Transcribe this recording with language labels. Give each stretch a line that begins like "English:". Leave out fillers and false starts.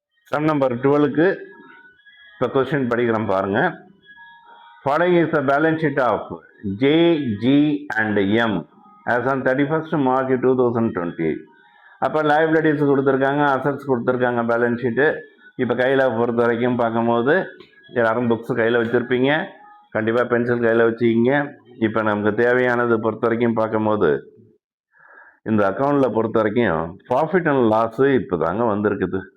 Tamil: Sum number 12க்கு இப்போ question படிக்கிறோம் பாருங்க.
English: Following is the balance sheet of J, G and M as on 31st March 2020.
Tamil: அப்போ liabilities கொடுத்துருக்காங்க, assets கொடுத்துருக்காங்க balance sheet. இப்போ கையில் பொறுத்த வரைக்கும் பார்க்கும்போது யாரும் புக்ஸ் கையில் வச்சுருப்பீங்க, கண்டிப்பாக பென்சில் கையில் வச்சுக்கிங்க. இப்போ நமக்கு தேவையானது பொறுத்த வரைக்கும் பார்க்கும்போது இந்த அக்கௌண்ட்டில் பொறுத்த வரைக்கும் ப்ராஃபிட் அண்ட் லாஸு இப்போ தாங்க வந்திருக்குது.